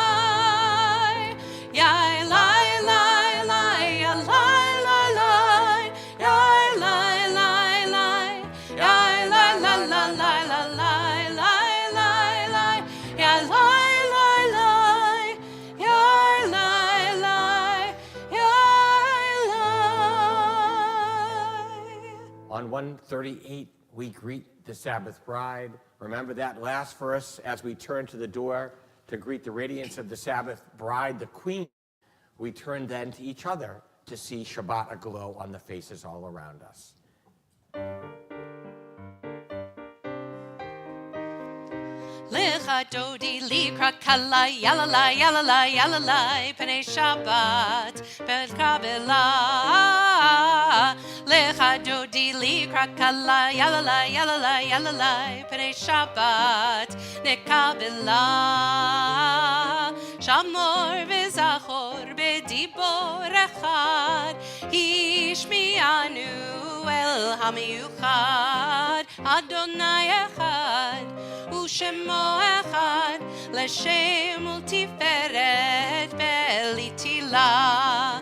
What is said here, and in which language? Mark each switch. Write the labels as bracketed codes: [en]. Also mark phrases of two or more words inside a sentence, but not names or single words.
[en] יאי לי לי לי, יא לי לי לי, יאי לי לי לי, יאי לי לי לי לי לי לי לי, יא לי לי לי, יאי לי לי, יאי לי. On 138, we greet the Sabbath bride. Remember that last verse as we turn to the door to greet the radiance of the Sabbath bride, the queen. We turn then to each other to see Shabbat aglow on the faces all around us. [he] לכה דודי לקראת כלה יללה יללה יללה פני שבת בן קבלה. לכה דודי לקראת כלה יללה יללה יללה פני שבת נקבלה. שמור וזכור בדיבור אחד השמיענו אל המיוחד אדוני אחד ושמו אחד לשם ולתפארת ולתהילה.